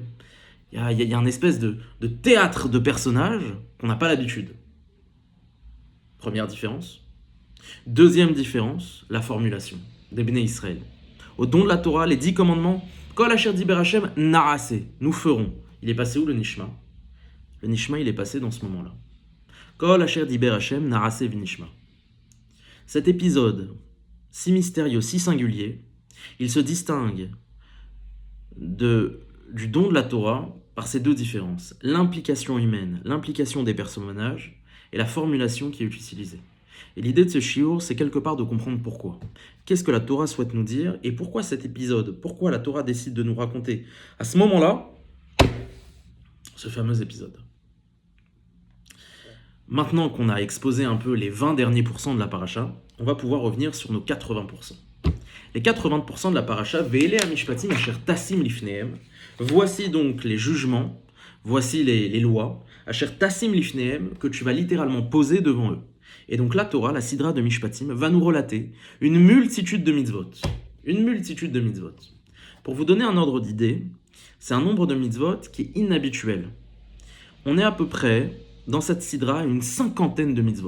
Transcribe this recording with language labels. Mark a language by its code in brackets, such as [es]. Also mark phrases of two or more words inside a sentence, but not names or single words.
[fr] Il y a une espèce de théâtre de personnages qu'on n'a pas l'habitude. Première différence. Deuxième différence, la formulation des Bnei Israël. Au don de la Torah, les 10 commandements, [he] כל אשר דבר השם, נעשה, [fr] nous ferons. Il est passé où le Nishma? Le Nishma, il est passé dans ce moment-là. [he] כל אשר דבר השם, נעשה ונשמע. [fr] Cet épisode, si mystérieux, si singulier, il se distingue du don de la Torah par ces deux différences. L'implication humaine, l'implication des personnages et la formulation qui est utilisée. Et l'idée de ce shiur, c'est quelque part de comprendre pourquoi. Qu'est-ce que la Torah souhaite nous dire et pourquoi cet épisode, pourquoi la Torah décide de nous raconter à ce moment-là ce fameux épisode. Maintenant qu'on a exposé un peu les 20 derniers pourcents de la paracha, on va pouvoir revenir sur nos 80%. Les 80% de la paracha, [he] ואלה המשפטים אשר תשים לפניהם. [fr] Voici donc les jugements, voici les lois, [he] אשר תשים לפניהם, [fr] que tu vas littéralement poser devant eux. Et donc la Torah, la Sidra de Mishpatim, va nous relater une multitude de mitzvot. Une multitude de mitzvot. Pour vous donner un ordre d'idée, c'est un nombre de mitzvot qui est inhabituel. On est à peu près, dans cette Sidra, une cinquantaine de mitzvot.